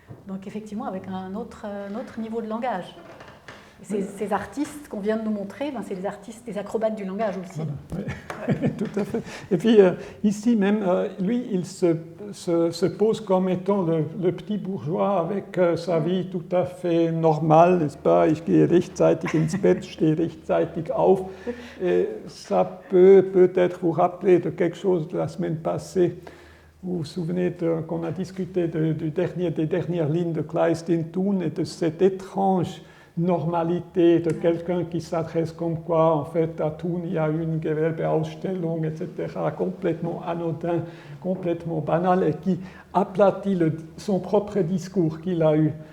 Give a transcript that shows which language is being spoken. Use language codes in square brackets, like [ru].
[fr] Donc, effectivement, avec un autre niveau de langage. Ces artistes qu'on vient de nous montrer, c'est des artistes, des acrobates du langage aussi. Voilà, oui. Tout à fait. Et puis ici même, lui, il se pose comme étant le petit bourgeois avec sa vie tout à fait normale, n'est-ce pas? [de] Ich gehe rechtzeitig ins Bett, stehe rechtzeitig auf. [fr] Et ça peut-être vous rappeler de quelque chose de la semaine passée. Vous vous souvenez qu'on a discuté des dernières lignes de Kleist in Thun et de cette étrange normalité de quelqu'un qui s'adresse comme quoi, en fait, à Thun, il y a une Gewerbeausstellung, etc., complètement anodin, complètement banal, et qui aplatit son propre discours qu'il a eu.